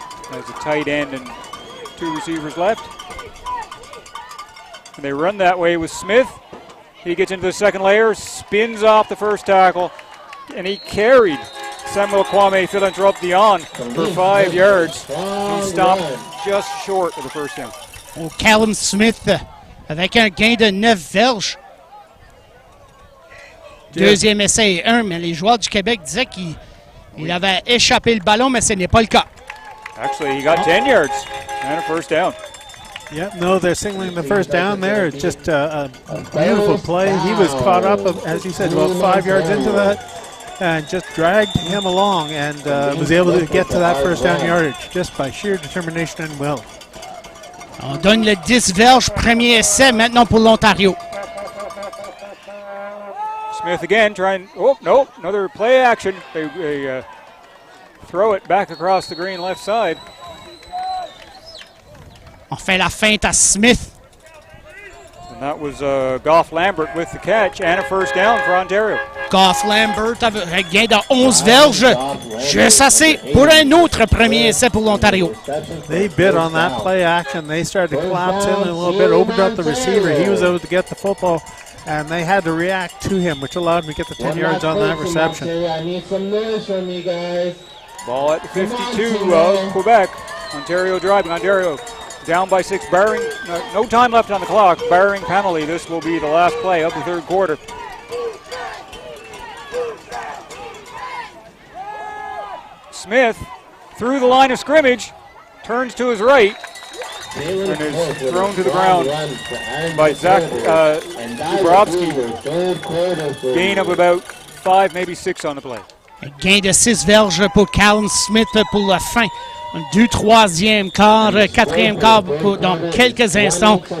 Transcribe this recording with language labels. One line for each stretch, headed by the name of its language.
English: Has a tight end and 2 receivers left. And they run that way with Smith. He gets into the second layer, spins off the first tackle, and he carried Samuel Kwame Philanthrope Dion for 5 yards. He stopped just short of the first down.
French: Oh, Callum Smith avec un gain de 9 verges. Deuxième essai et 1, mais les joueurs du Québec disaient qu'il avait échappé le ballon, mais ce n'est pas le cas.
English: Actually, he got 10 yards and a first down. Yeah, no, they're singling the first down there. It's just a beautiful play. He was caught up, as you said, about 5 yards into that and just dragged him along and was able to get to that first down yardage just by sheer determination and will.
French: On donne le 10 verges, premier essai maintenant pour l'Ontario.
English: Smith again trying, oh, no, another play action. They throw it back across the green left side.
French: On fait la feinte à Smith.
English: And that was Goff Lambert with the catch and a first down for Ontario.
French: Goff Lambert avec un gain de 11 verges. Juste assez pour un autre premier essai pour l'Ontario.
English: They bit on that play action. They started to collapse in a little bit, opened up the receiver. He was able to get the football, and they had to react to him, which allowed him to get the 10 yards on that reception. I need some noise from you guys. Ball at the 52 of Quebec. Ontario driving. Ontario down by 6, barring, no time left on the clock, barring penalty. This will be the last play of the third quarter. Smith through the line of scrimmage, turns to his right, and is thrown to the ground by Zach Dubrovsky. Gain of about 5, maybe 6 on the play.
French: Un gain de 6 verges pour Callum Smith pour la fin du troisième quart, quatrième quart dans quelques instants.